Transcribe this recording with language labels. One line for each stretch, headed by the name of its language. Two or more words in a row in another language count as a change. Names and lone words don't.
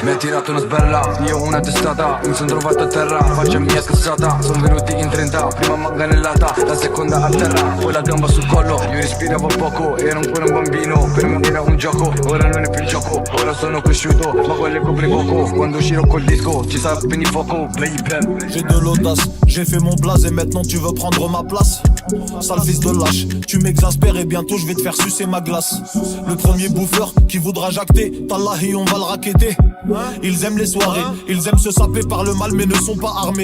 Italian: Io ho una testata, mi son trovato a terra, faccia mia scassata. Sono venuti in 30, prima manganellata, la seconda a terra, poi la gamba sul collo. Io respiravo poco, ero ancora un bambino, per me era un gioco, ora non è più il gioco. Ora sono cresciuto, ma quello copri poco. Quando uscirò col disco, ci sarà spegni fuoco.
French: J'ai de l'audace, j'ai fait mon blaze et maintenant tu veux prendre ma place. Sale fils de lâche, tu m'exaspères et bientôt je vais te faire sucer ma glace. Le premier bouffeur qui voudra jacter, Tallahi on va le raqueter. Ils aiment les soirées, ils aiment se saper par le mal mais ne sont pas armés.